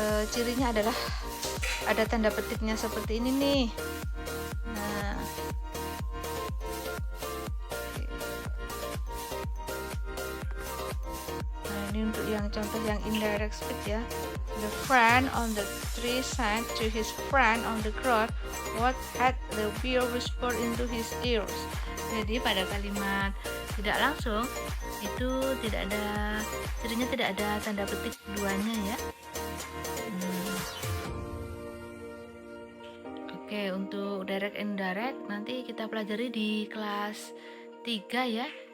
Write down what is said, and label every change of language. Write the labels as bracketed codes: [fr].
[id] Cirinya adalah ada tanda petiknya seperti ini nih. Nah, ini untuk yang contoh yang indirect speech ya. [en] The friend on the tree said to his friend on the ground, what had the bear whispered into his ears? [id] Jadi pada kalimat tidak langsung itu tidak ada cirinya, tidak ada tanda petik duanya ya. Oke, untuk direct and indirect nanti kita pelajari di kelas 3 ya.